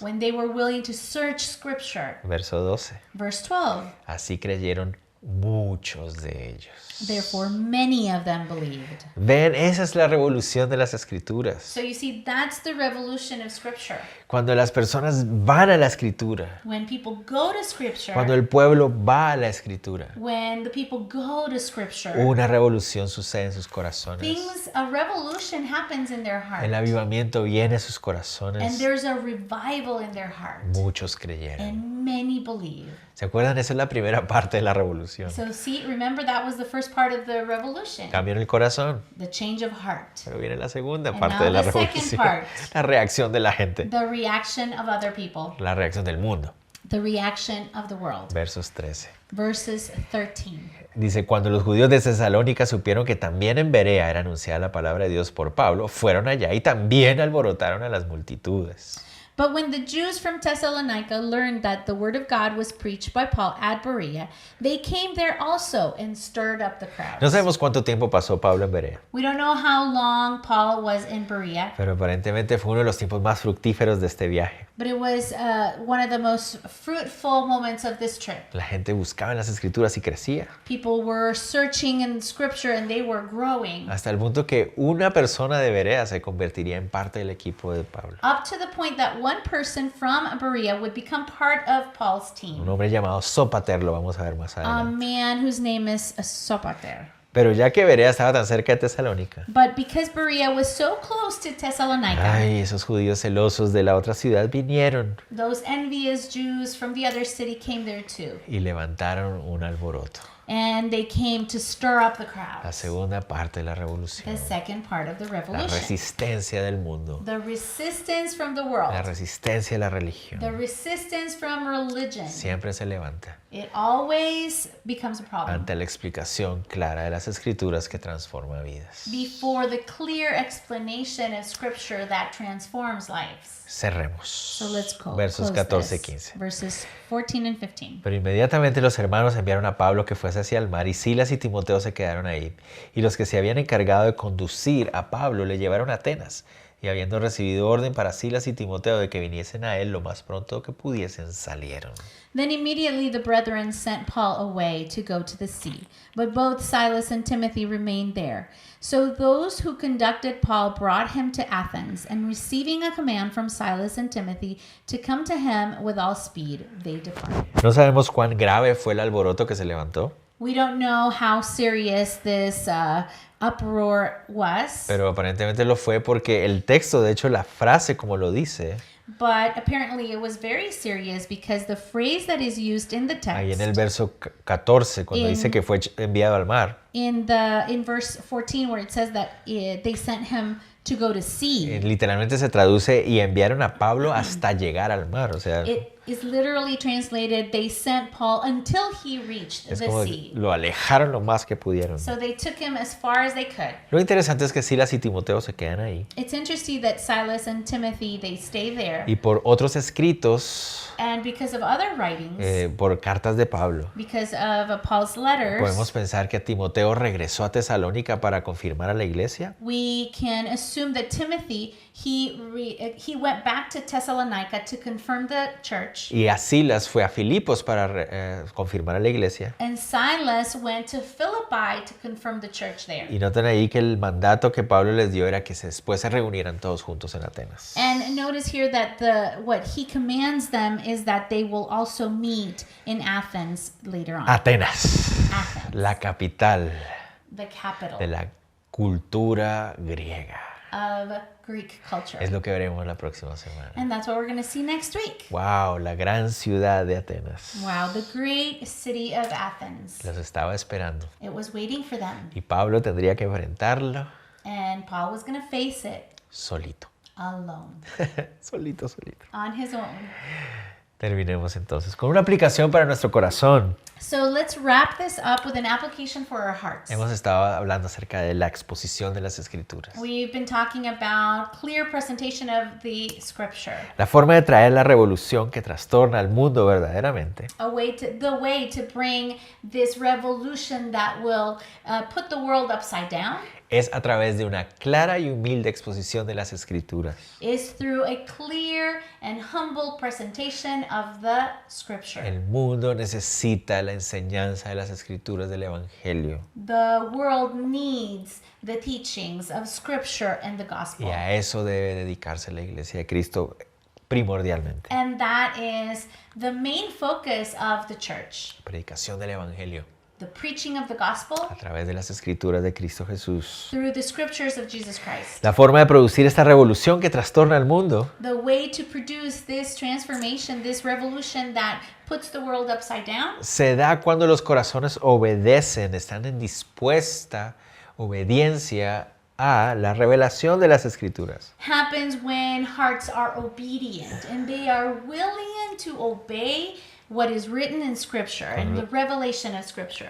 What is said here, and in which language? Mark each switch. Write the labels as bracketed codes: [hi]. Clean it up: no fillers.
[en] when they were willing to search scripture. [es] Verso 12. [en] Verse 12. [es] Así creyeron muchos de ellos. [en] Therefore, many of them believed. [es] Ven, esa es la revolución de las escrituras. [en] So you see, that's the revolution of scripture. [es] Cuando las personas van a la escritura, [en] When people go to scripture, [es] cuando el pueblo va a la escritura, [en] when the people go to scripture, [es] una revolución sucede en sus corazones. [en] a revolution happens in their heart. [es] El avivamiento viene a sus [en] And [es] corazones. [en] there's a revival in their heart. [es] Muchos creyeron. [en] And many believe. [es] ¿Se acuerdan? Esa es la primera parte de la revolución. [en] So see, remember that was the first part of the revolution. [es] Cambian el corazón. [en] The change of heart. [es] Pero viene la segunda [en] And [es] parte [en] now [es] de la [en] the second [es] revolución. [en] part. [es] La reacción de la gente. [en] The reaction of other people. [es] La reacción del mundo. [en] The reaction of the world. [es] Versos 13. [en] Verses 13. [es] Dice, cuando los judíos de Tesalónica supieron que también en Berea era anunciada la palabra de Dios por Pablo, fueron allá y también alborotaron a las multitudes. [en] But when the Jews from Thessalonica learned that the word of God was preached by Paul at Berea, they came there also and stirred up the crowds. [es] No sabemos cuánto tiempo pasó Pablo en Berea, [en] We don't know how long Paul was in Berea, [es] pero aparentemente fue uno de los tiempos más fructíferos de este viaje. [en] but it was one of the most fruitful moments of this trip. [es] La gente buscaba en las escrituras y crecía, [en] People were searching in scripture and they were growing [es] hasta el punto que una persona de Berea se convertiría en parte del equipo de Pablo. [en] up to the point that one person from Berea would become part of Paul's [es] Un [en] team. [es] hombre llamado Sópater, lo vamos a ver más [en] A [es] adelante. [en] man whose name is Sopater. [es] Pero ya que Berea estaba tan cerca de Tesalónica, [en] But because Berea was so close to Thessalonica, [es] ay, esos judíos celosos de la otra ciudad vinieron [en] those envious Jews from the other city came there too. [es] y levantaron un alboroto. [en] And they came to stir up the [es] La [en] crowds. [es] segunda parte de la revolución. [en] The second part of the [es] La [en] revolution. [es] resistencia del mundo. [en] The resistance from the [es] La [en] world. [es] resistencia de la religión. [en] The resistance from religion. [es] Siempre se levanta [en] It always becomes a problem [es] ante la explicación clara de las escrituras que transforma vidas. [en] before the clear explanation of scripture that transforms lives. [es] Cerremos. [en] So let's go. [es] Versos [en] close [es] 14 y [en] this. [es] 15. [en] Verses 14 and 15. [es] Pero inmediatamente los hermanos enviaron a Pablo que fuese hacia el mar y Silas y Timoteo se quedaron ahí. Y los que se habían encargado de conducir a Pablo le llevaron a Atenas. Y habiendo recibido orden para Silas y Timoteo de que viniesen a él lo más pronto que pudiesen, salieron. [en] Then immediately the brethren sent Paul away to go to the sea, but both Silas and Timothy remained there. So those who conducted Paul brought him to Athens, and receiving a command from Silas and Timothy to come to him with all speed, they departed. [es] No sabemos cuán grave fue el alboroto que se levantó, [en] We don't know how serious this uproar was, [es] pero aparentemente lo fue porque el texto, de hecho la frase como lo dice, [en] but apparently it was very serious because the phrase that is used in the [es] ahí en el [en] text, [es] verso 14, cuando dice que fue enviado al mar, [en] in verse 14 where it says that they sent him to go to sea, [es] literalmente se traduce y enviaron a Pablo hasta llegar al mar. O sea, [en] it is literally translated, they sent Paul until he reached [es] es [en] the [es] como [en] sea. [es] lo alejaron lo más que pudieron. [en] So they took him as far as they could. [es] Lo interesante es que Silas y Timoteo se quedan ahí. [en] It's interesting that Silas and Timothy, they stay there. [es] Y por otros escritos, [en] And because of other writings, [es] por cartas de Pablo, [en] because of Paul's letters, [es] podemos pensar que Timoteo regresó a Tesalónica para confirmar a la iglesia. [en] we can assume that Timothy, he went back to Thessalonica to confirm the church. [es] Y a Silas fue a Filipos para confirmar a la iglesia. [en] And Silas went to Philippi to confirm the church there. [es] Y noten ahí que el mandato que Pablo les dio era que después se reunieran todos juntos en Atenas. [en] And notice here that what he commands them is that they will also meet in Athens later on. [es] Atenas, [en] Athens, [es] la capital [en] the capital [es] de la cultura griega. [en] of Greek culture. [es] Es lo que veremos la próxima semana. [en] And that's what we're going to see next week. [es] Wow, la gran ciudad de Atenas. [en] Wow, the great city of Athens. [es] Los estaba esperando. [en] It was waiting for them. [es] Y Pablo tendría que enfrentarlo [en] And Paul was going to face it [es] solito. [en] alone, [es] solito, solito. [en] on his own. [es] Terminemos entonces con una aplicación para nuestro corazón. [en] So let's wrap this up with an application for our hearts. [es] Hemos estado hablando acerca de la exposición de las Escrituras. [en] We've been talking about clear presentation of the scripture. [es] La forma de traer la revolución que trastorna al mundo verdaderamente [en] The way to bring this revolution that will put the world upside down [es] es a través de una clara y humilde exposición de las Escrituras. [en] is through a clear and humble presentation of the scripture. [es] El mundo necesita la enseñanza de las Escrituras del Evangelio. [en] The world needs the teachings of scripture and the gospel. [es] Y a eso debe dedicarse la Iglesia de Cristo primordialmente. [en] And that is the main focus of the church. [es] Predicación del Evangelio [en] The preaching of the gospel [es] a través de las Escrituras de Cristo Jesús. [en] through the scriptures of Jesus Christ. [es] La forma de producir esta revolución que trastorna al mundo [en] The way to produce this transformation, this revolution that puts the world upside down, [es] se da cuando los corazones obedecen, están en dispuesta obediencia a la revelación de las Escrituras. [en] happens when hearts are obedient and they are willing to obey what is written in scripture and the revelation of scripture.